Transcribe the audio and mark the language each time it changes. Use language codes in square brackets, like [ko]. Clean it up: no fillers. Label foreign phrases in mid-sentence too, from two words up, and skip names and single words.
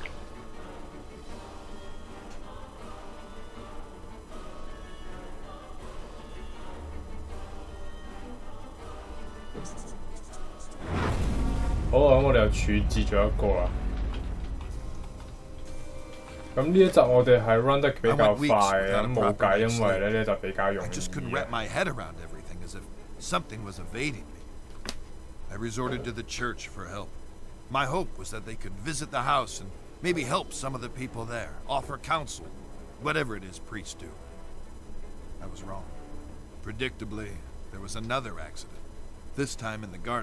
[yue] 好啊，咁我哋又處置咗一個啦。咁呢一集我哋係 run 得比較快啊，咁冇計，因為咧呢就比較容易。 [en] I resorted to the church for help. My hope was that they could visit the house and maybe help some of the people there, offer counsel, whatever it is priests do. I was wrong. Predictably, there was another accident, this time in the garden.